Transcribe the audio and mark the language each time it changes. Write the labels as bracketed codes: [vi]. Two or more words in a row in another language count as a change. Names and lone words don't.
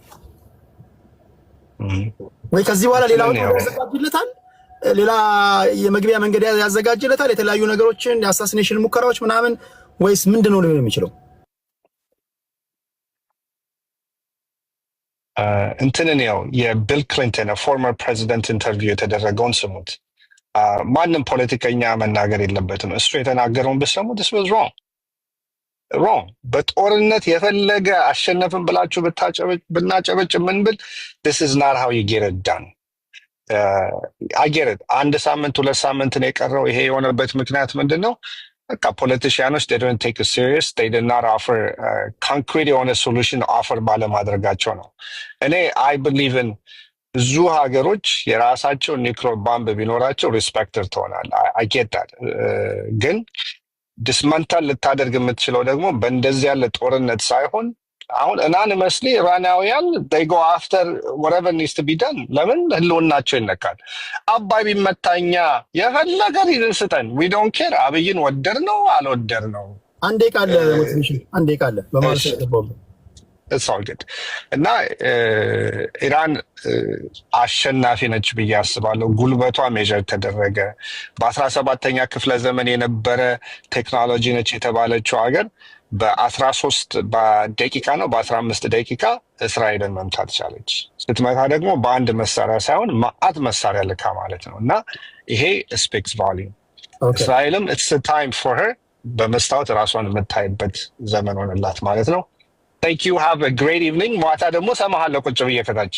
[am] ወይ ከዚህ በኋላ ሌላ ያዘጋጅለታል፣ ሌላ የመግቢያ መንገድ ያዘጋጅለታል፣ የተለያዩ ነገሮችን የአሳሲኔሽን ሙከራዎች ምናምን፣ ወይስ ምንድን ነው ሊሆን የሚችለው? እንትንን ያው የቢል ክሊንተን ፎርመር ፕሬዚደንት ኢንተርቪው የተደረገውን ስሙት። ማንም ፖለቲከኛ መናገር የለበትም። እሱ የተናገረውን ብትሰሙ [en] this was wrong። [am] በጦርነት የፈለገ አሸነፍን ብላችሁ ብናጨበጭ ምን ብል [en] this is not how you get it done። I get it። [am] አንድ ሳምንት 2 ሳምንት ነው የቀረው። ይሄ የሆነበት ምክንያት ምንድን ነው? በቃ ፖለቲሽያኖች [en] they don't take it serious። they did not offer concrete [am] የሆነ [en] solution offer [am] ባለማድረጋቸው ነው። እኔ [en] I believe in [am] ብዙ ሀገሮች የራሳቸው ኒውክሌር ባምብ ቢኖራቸው ሪስፔክተር ትሆናል። [en] I get that። [am] ግን ዲስመንታል ልታደርግ የምትችለው ደግሞ በእንደዚህ ያለ ጦርነት ሳይሆን አሁን anonymously ኢራናውያን [en] they go after whatever needs to be done። [am] ለምን ህልውናቸው ይነካል? አባይ ቢመታኛ የፈለገ ሪዝን ስጠን [en] we don't care። [am] አብይን ወደር ነው አልወደር ነው አንዴ ቃለ ሞቲቬሽን አንዴ ቃለ በማለት ተቀበሉ። [en] it's all good [am] እና ኢራን አሸናፊ ነች ብዬ አስባለሁ። ጉልበቷ ሜዥር ተደረገ። በ17ኛ ክፍለ ዘመን የነበረ ቴክኖሎጂ ነች የተባለችው ሀገር በ13 ደቂቃ ነው በ15 ደቂቃ እስራኤልን መምታት ቻለች። ስትመታ ደግሞ በአንድ መሳሪያ ሳይሆን ማአት መሳሪያ ልካ ማለት ነው። እና ይሄ ስፔክስ ቫልዩ እስራኤልም [en] it's time for her [am] በመስታወት ራሷን የምታይበት ዘመን ሆነላት ማለት ነው። [en] thank you have a great evening። [am] ማታ ደግሞ ሰማሃለሁ ቁጭ ብዬ ከታች።